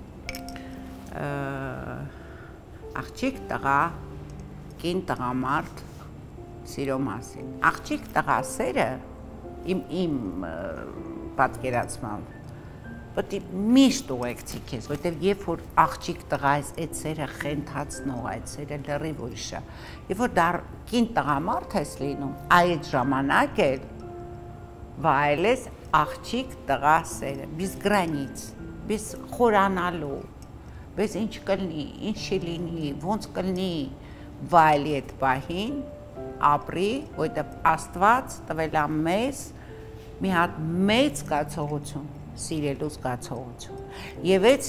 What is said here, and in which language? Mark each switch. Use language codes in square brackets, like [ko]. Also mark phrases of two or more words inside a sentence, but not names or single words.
[hy] աղջիկ տղա, կին տղամարդ սիրո մասին։ Աղջիկ տղա սերը իմ պատկերացմամբ պետք է միշտ ուղեկցի քեզ, որտեղ երբ որ աղջիկ տղա ես, այդ սերը խենթացնող, այդ սերը լրիվ ուրիշ է։ Երբ որ դեռ կին տղամարդ ես լինում, այդ ժամանակ էլ վայելես աղջիկ տղա սերը, [ru] без границ, [hy] без խորանալու, без ինչ կլինի, ինչ լինի, ոնց կլինի, վայելի այդ պահին, ապրի, որտեղ Աստված տվել է մեզ մի հատ մեծ զգացողություն, սիրելու զգացողություն։ Եվ այդ